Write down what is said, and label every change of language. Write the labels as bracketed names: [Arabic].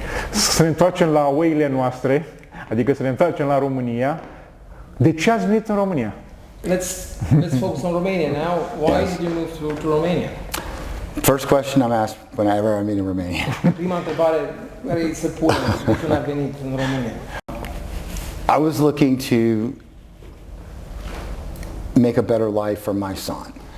[Romanian] Să ne întoarcem la oile noastre, adică să ne întoarcem la România. De ce ați venit în România? [English] Let's focus on Romania now. Why did you move to Romania? First question I'm asked whenever I'm in Romania. [Romanian] Prima întrebare care se pune când a venit în România. [English] I was looking to make a better life for my son.